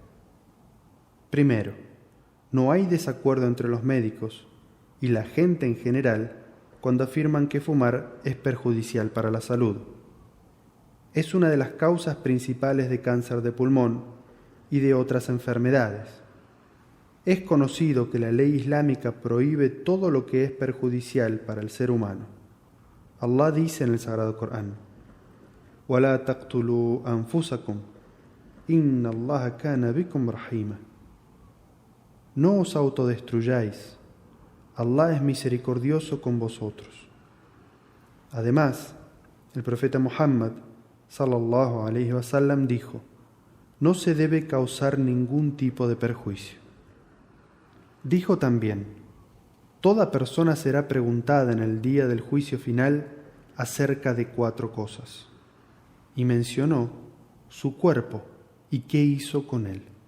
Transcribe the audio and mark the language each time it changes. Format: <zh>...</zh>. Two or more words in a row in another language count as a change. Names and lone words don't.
<es>Primero, no hay desacuerdo entre los médicos y la gente en general cuando afirman que fumar es perjudicial para la salud. Es una de las causas principales de cáncer de pulmón y de otras enfermedades. Es conocido que la ley islámica prohíbe todo lo que es perjudicial para el ser humano. Allah dice en el Sagrado Corán:</es> <ar>وَلَا تَقْتُلُوا أَنفُسَكُمْ إِنَّ اللَّهَ كَانَ بِكُمْ رَحِيمًا.</ar> <es>No os autodestruyáis, Allah es misericordioso con vosotros. Además, el profeta Muhammad,</es> <ar>صلى الله عليه وسلم,</ar> <es>dijo: No se debe causar ningún tipo de perjuicio. Dijo también: Toda persona será preguntada en el día del juicio final acerca de 4 cosas. Y mencionó su cuerpo y qué hizo con él.</es>